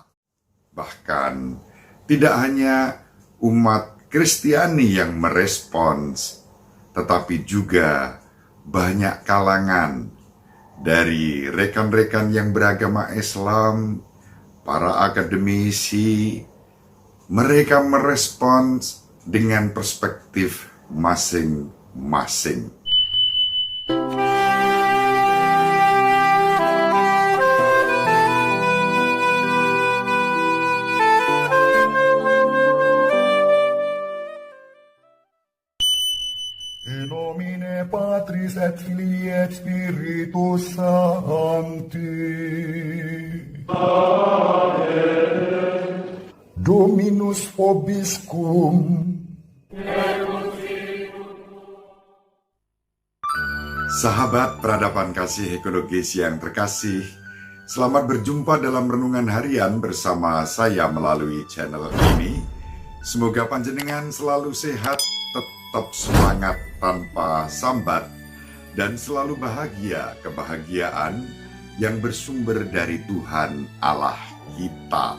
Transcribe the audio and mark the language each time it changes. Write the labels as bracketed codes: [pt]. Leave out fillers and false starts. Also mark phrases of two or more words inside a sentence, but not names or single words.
[id] Bahkan tidak hanya umat Kristiani yang merespons, tetapi juga banyak kalangan dari rekan-rekan yang beragama Islam, para akademisi, mereka merespons dengan perspektif masing-masing. [la] In nomine Patris et Filii et Spiritus Sancti. Amen. Dominus vobiscum. [id] Sahabat peradaban kasih ekologis yang terkasih, selamat berjumpa dalam renungan harian bersama saya melalui channel ini. Semoga panjenengan selalu sehat, tetap semangat tanpa sambat, dan selalu bahagia kebahagiaan yang bersumber dari Tuhan Allah kita.